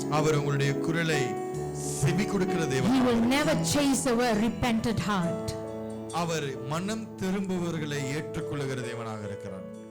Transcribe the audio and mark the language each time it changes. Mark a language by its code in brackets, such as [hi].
[ta] அவர் உங்களுடைய குரலை செவி கொடுக்கிற தேவன். [en] He will never chase away a repentant heart. [ta] அவர் மனம் திரும்புபவர்களை ஏற்றுக்கொள்ளுகிற தேவனாக இருக்கிறார்.